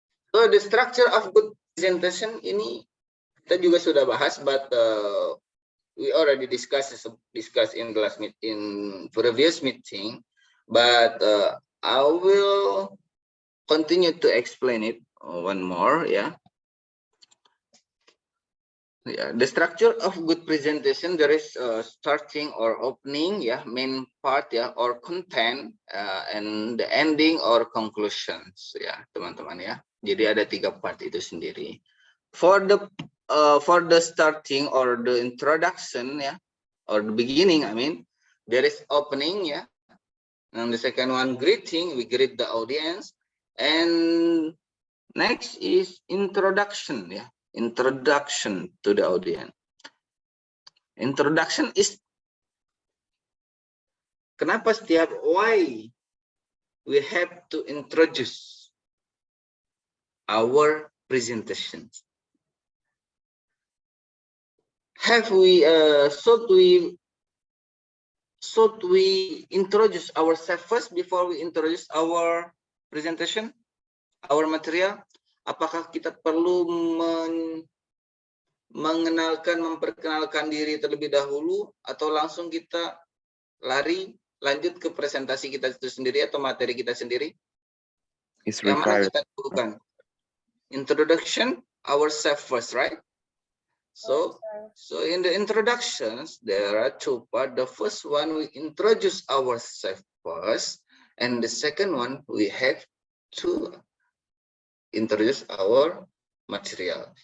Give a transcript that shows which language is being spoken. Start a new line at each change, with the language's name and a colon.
English: So the structure of good presentation
Indonesian: ini kita juga sudah bahas,
English: but we already discussed in the last previous meeting, but I will continue to explain it one more. Yeah. Yeah, the structure of good presentation, there is starting or opening, yeah, main part, yeah, or content, and the ending or conclusions,
Indonesian: ya, teman-teman ya. Jadi ada 3 part itu sendiri.
English: For the starting or the introduction, yeah, or the beginning, I mean, there is opening, yeah, and the second one greeting, we greet the audience, and next is introduction, yeah. Introduction to the audience. Introduction is kenapa why we have to introduce our presentations. Should we introduce ourselves first before we introduce our presentation, our material?
Indonesian: Apakah kita perlu memperkenalkan diri terlebih dahulu, atau langsung kita lanjut ke presentasi kita itu sendiri atau materi kita sendiri?
English: It's
Indonesian: Yang mana
English: required.
Indonesian: kita lakukan?
English: Introduction ourselves first, right? So in the introductions there are 2 parts. The first one we introduce ourselves first, and the second one we have to introduce our material.